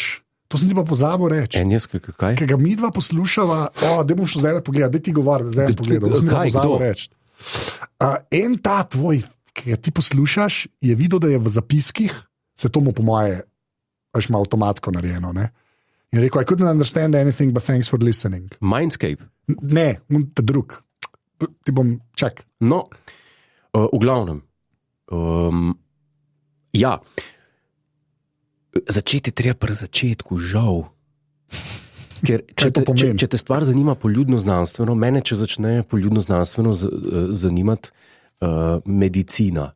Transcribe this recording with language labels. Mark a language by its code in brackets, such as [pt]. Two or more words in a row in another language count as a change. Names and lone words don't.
[sl] To sem ti pa pozabil reči. En jaz, kaj? Ki ga mi dva poslušava, da bom šel zdaj pogledati, da ti govori, zdaj pogledal, da sem ti pa pozabil reči. En ta tvoj, ki ga ti poslušaš, je videl, da je v zapiskih, se to mu po moje, veš, ima avtomatsko narejeno, ne? In rekel, [en] I couldn't understand anything, but thanks for listening. Mindscape. [sl] Ne, ta drug. Ti bom, čak. No, v glavnem. Ja, začeti treba pri začetku, žal. Ker če te stvar zanima poljudno znanstveno, mene če začne poljudno znanstveno zanimati medicina.